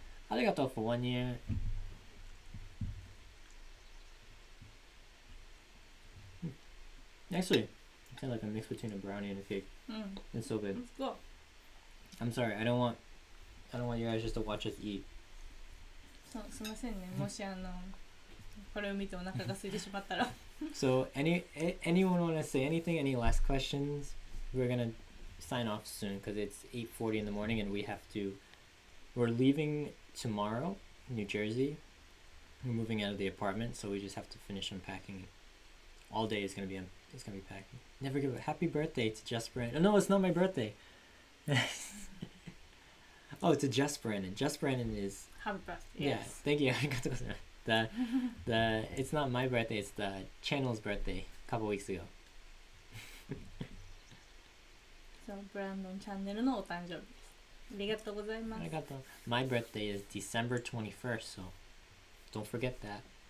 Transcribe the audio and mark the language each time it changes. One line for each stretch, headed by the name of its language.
English: Arigato for 1 year. Actually, it's kind of like a mix between a brownie and a cake. It's so good. Let's go. I'm sorry. I don't want you guys just to watch us eat.
Japanese: すみませんね。もしこれを見てお腹が空いてしまったら。
English: So anyone want to say anything? Any last questions? We're gonna sign off soon because it's 8:40 in the morning and we're leaving tomorrow, New Jersey, we're moving out of the apartment, so we just have to finish unpacking. All day is gonna be packing. Never give a happy birthday to Just Brandon. Oh, no, it's not my birthday. Oh, to Just Brandon. Just Brandon is Happy birthday. yeah. Yes. Thank you. the it's not my birthday. It's the channel's birthday. A couple weeks ago.
Japanese: そうブランドンチャンネルのお誕生日です。ありがとうございます。
English: My birthday is December 21st, so don't forget that.